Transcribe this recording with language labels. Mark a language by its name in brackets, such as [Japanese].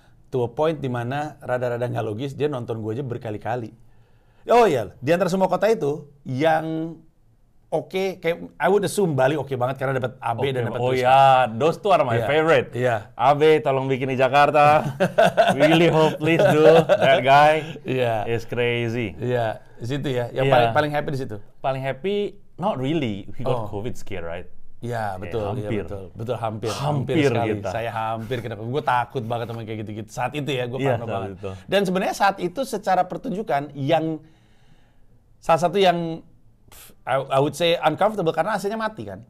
[English] To a point [Indonesian] di mana rada-rada nggak logis, dia nonton gue aja berkali-kali. Oh iya, di antara semua kota itu yang oke, kayak [English] I would assume [Indonesian] Bali oke banget karena dapat AB dan dapat [English] those two are my favorite. [Indonesian] Iya. AB tolong bikin di Jakarta. [English] Really hope please do. That guy is crazy. [Indonesian] Iya, di situ ya. Yang paling happy di situ. [English] Paling happy, not really. We got COVID scare, right? [Indonesian] Iya, betul. Betul, hampir sekali. Kita. Saya hampir kenapa? Gue takut banget sama kayak gitu-gitu. Saat itu ya, gue parno banget. Itu. Dan sebenarnya saat itu secara pertunjukan yang salah satu yang [English] I would say uncomfortable [Indonesian] karena AC-nya mati kan.